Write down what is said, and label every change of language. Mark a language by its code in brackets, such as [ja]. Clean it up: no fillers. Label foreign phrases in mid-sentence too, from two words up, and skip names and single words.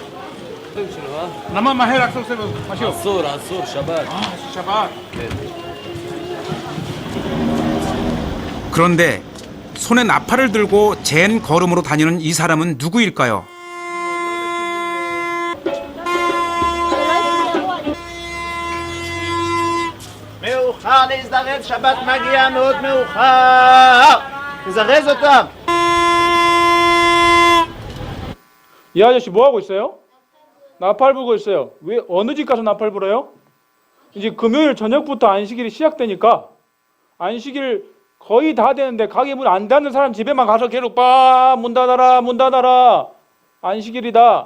[ko] 그런데 손에 나팔을 들고 젠 걸음으로 다니는 이 사람은 누구일까요? [he] אפשר להזדרז, שבת מגיע מאוד מאוחר. תזרז אותם. [ko] 이 아저씨 뭐 하고 있어요? 나팔 불고 있어요. 왜 어느 집 가서 나팔 불어요? 이제 금요일 저녁부터 안식일이 시작되니까 안식일 거의 다 되는데 가게 문 안 닫는 사람 집에만 가서 계속 문 닫아라 문 닫아라 안식일이다.